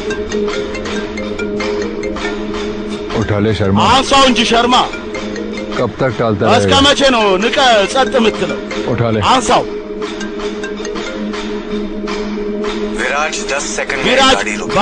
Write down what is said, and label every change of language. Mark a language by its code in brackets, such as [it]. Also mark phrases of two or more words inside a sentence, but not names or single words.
[hi] उठा ले शर्मा [am] አንሳው እንጂ ሸርማ [hi] कब तक टालता [am] እስከ [hi] रहेगा [am] መቼ ነው ንቀ ጸጥ የምትለው? [hi] उठा ले [am] አንሳው [hi] विराज 10 सेकंड में [am] ቪራጅ [hi] गाड़ी रोक